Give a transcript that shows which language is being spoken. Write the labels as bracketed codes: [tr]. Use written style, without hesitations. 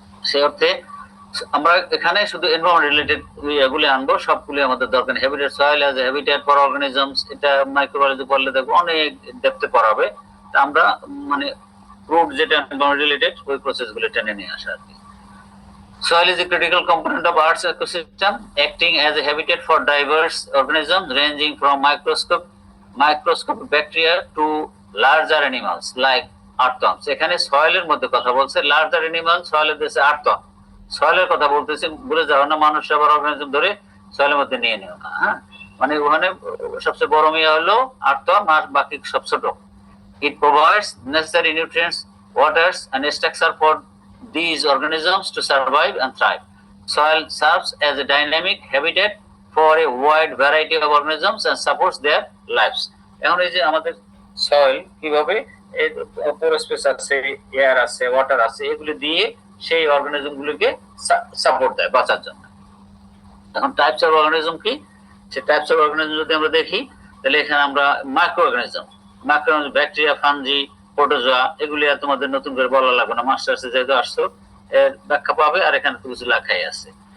[bn] সেই অর্থে আমরা এখানে শুধু এনভায়রনমেন্ট রিলেটেড এগুলি আনবো, সবগুলি আমাদের দরকার। Habitat, [en] soil as habitat for organisms, [bn] এটা মাইক্রোবায়োলজি পড়লে দেখবো অনেক ডেপথে পড়াবে। আমরা মানে রুট যেটা এনভায়রনমেন্ট রিলেটেড ওই প্রসেসগুলো টেনে নিয়ে আসা আর কি। [en] Soil is a critical component of Earth's ecosystem, acting as a habitat for diverse organisms ranging from microscopic bacteria to larger animals like earthworms. [bn] এখানে সয়েলের মধ্যে কথা বলছে, লার্জার অ্যানিমাল সয়েলের দেশে আর্থওয়ার্ম, সয়েলের কথা বলতেছে, ভুলে যাও না মানুষ আবার অর্গানিজম ধরে সয়েলের মধ্যে নিয়ে নিও না। হ্যাঁ, মানে ওখানে সবচেয়ে বড় মিয়া হলো আর্থওয়ার্ম আর বাকি সব ছোট। [en] It provides necessary nutrients, waters and structure for these organisms to survive and thrive. Soil serves as a dynamic habitat for a wide variety of organisms and supports their lives. [bn] এখন এই যে আমাদের soil কিভাবে space আছে, air আছে, water আছে, এগুলি দিয়ে সেই অর্গানিজম গুলিকে সাপোর্ট দেয় বাঁচার জন্য। এখন টাইপস অফ অর্গানিজম কি? সে টাইপস অফ অর্গানিজম যদি আমরা দেখি, তাহলে এখানে আমরা micro organism, bacteria, fungi, protozoa, এগুলি আর তোমাদের নতুন করে বলা লাগবে না, মাস্টার্সে যেহেতু আসছো এর ব্যাখ্যা পাবে, আর এখানে তো কিছু লেখাই আছে।